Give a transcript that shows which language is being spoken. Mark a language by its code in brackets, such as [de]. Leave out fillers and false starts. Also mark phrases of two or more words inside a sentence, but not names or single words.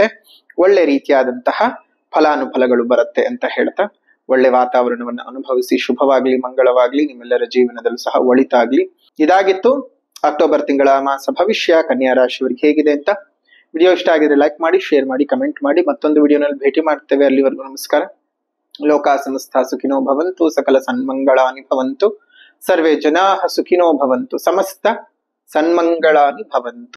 [kn] ಒಳ್ಳೆ ರೀತಿಯಾದಂತಹ ಫಲಾನುಫಲಗಳು ಬರುತ್ತೆ ಅಂತ ಹೇಳ್ತಾ, ಒಳ್ಳೆ ವಾತಾವರಣವನ್ನು ಅನುಭವಿಸಿ, ಶುಭವಾಗ್ಲಿ, ಮಂಗಳವಾಗ್ಲಿ, ನಿಮ್ಮೆಲ್ಲರ ಜೀವನದಲ್ಲೂ ಸಹ ಒಳಿತಾಗ್ಲಿ. ಇದಾಗಿತ್ತು ಅಕ್ಟೋಬರ್ ತಿಂಗಳ ಮಾಸ ಭವಿಷ್ಯ ಕನ್ಯಾ ರಾಶಿಯವರಿಗೆ ಹೇಗಿದೆ ಅಂತ. ವಿಡಿಯೋ ಇಷ್ಟ ಆಗಿದ್ರೆ ಲೈಕ್ ಮಾಡಿ, ಶೇರ್ ಮಾಡಿ, ಕಮೆಂಟ್ ಮಾಡಿ. ಮತ್ತೊಂದು ವಿಡಿಯೋನಲ್ಲಿ ಭೇಟಿ ಮಾಡ್ತೇವೆ. ಅಲ್ಲಿವರೆಗೂ ನಮಸ್ಕಾರ. [sa] ಲೋಕಾ ಸಮಸ್ತ ಸುಖಿನೋ ಭವಂತು, ಸಕಲ ಸನ್ಮಂಗಳಾನಿ ಭವಂತು, ಸರ್ವೇ ಜನಾಃ ಸುಖಿನೋ ಭವಂತು, ಸಮಸ್ತ ಸನ್ಮಂಗಳಾನಿ ಭವಂತು.